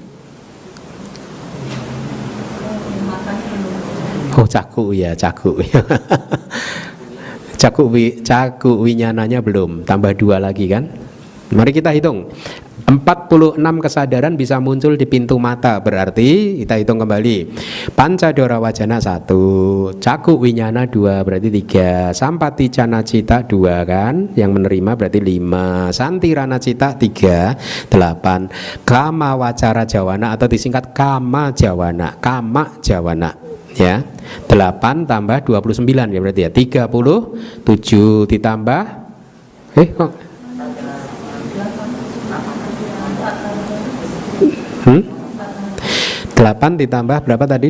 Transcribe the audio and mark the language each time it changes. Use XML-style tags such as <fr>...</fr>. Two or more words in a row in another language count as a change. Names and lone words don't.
<id>Oh, caku ya, caku.</id> <pi>Caku winyananya</pi> <id>belum, tambah 2 lagi kan. Mari kita hitung. 46 kesadaran bisa muncul di pintu mata. Berarti kita hitung kembali.</id> <pi>Panca dwara wajana 1, caku winyana 2,</pi> <id>berarti 3.</id> <pi>Sampati cana cita</pi> <id>2 kan, yang menerima berarti 5.</id> <pi>Santirana cita 3, 8. Kama wacara jawana</pi> <id>atau disingkat</id> <pi>kama jawana, ya.</pi> <id>8 tambah 29 ya berarti ya 37 ditambah kok 8 ditambah berapa tadi?</id>